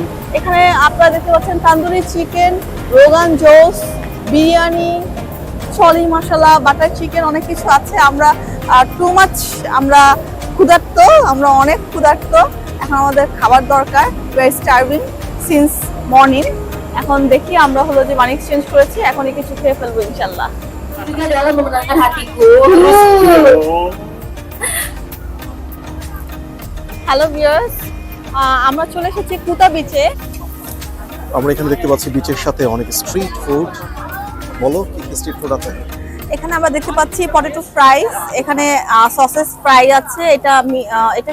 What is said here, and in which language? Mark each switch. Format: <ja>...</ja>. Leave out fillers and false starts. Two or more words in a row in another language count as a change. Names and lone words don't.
<bn>এখানে আপনারা দেখতে পাচ্ছেন</bn> <en>tandoori chicken,</en> <bn>রোগান জোস, বিরিয়ানি, ছলি মশলা,</bn> <en>butter chicken,</en> <bn>অনেক কিছু আছে। আমরা</bn> <en>too much</en> <bn>আমরা ক্ষুধার্ত, আমরা অনেক ক্ষুধার্ত। এখন আমাদের খাবার দরকার,</bn> <en>we are starving since morning.</en> <bn>এখন দেখি আমরা হলো যে</bn> <en>money exchange</en> <bn>করেছি, এখনই কিছু খেয়ে ফেলবো ইনশাল্লাহ।</bn> <id>Juga dalam memenangkan hatiku.</id> <en>hello viewers,</en> <bn>আমরা চলে এসেছি কুতা বিচে। আমরা এখানে দেখতে পাচ্ছি বিচের সাথে অনেক</bn> <en>street food.</en> <bn>বলো কি কি</bn> <en>street food</en> <bn>আছে? এখানে আমরা দেখতে পাচ্ছি</bn> <en>potato fries,</en> <bn>এখানে</bn> <en>sausage fry</en> <bn>আছে, এটা এটা</bn>